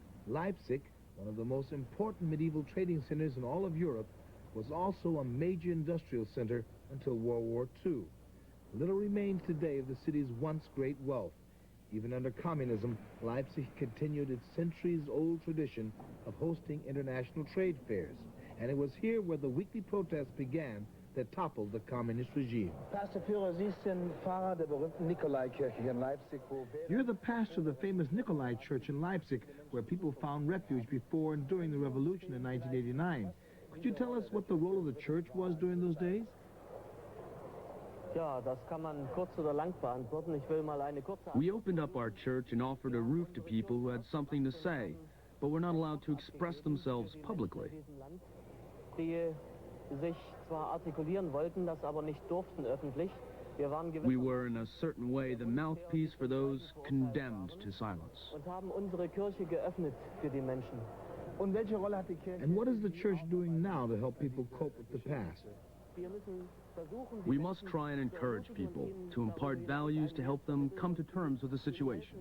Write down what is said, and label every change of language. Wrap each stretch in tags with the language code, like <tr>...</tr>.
<en>Leipzig, one of the most important medieval trading centers in all of Europe, was also a major industrial center until World War II. Little remains today of the city's once great wealth. Even under communism, Leipzig continued its centuries-old tradition of hosting international trade fairs. And it was here where the weekly protests began that toppled the communist regime.</en> <de>Pastor Führer, Sie sind Pfarrer der berühmten Nikolaikirche in Leipzig.</de> <en>You're the pastor of the famous Nikolai Church in Leipzig, where people found refuge before and during the revolution in 1989. Could you tell us what the role of the church was during those days?</en> <de>Ja, das kann man kurz oder lang beantworten. Ich will mal eine kurze</de> <en>We opened up our church and offered a roof to people who had something to say, but were not allowed to express themselves publicly.</en> <de>die sich zwar artikulieren wollten, das aber nicht durften öffentlich. Wir waren</de> <en>We were, in a certain way, the mouthpiece for those condemned to silence.</en> <de>und haben unsere Kirche geöffnet für die Menschen. Und welche Rolle hat die Kirche?</de> <en>And what is the church doing now to help people cope with the past?</en> <de>Wir müssen versuchen,</de> <en>We must try and encourage people to impart values to help them come to terms with the situation.</en>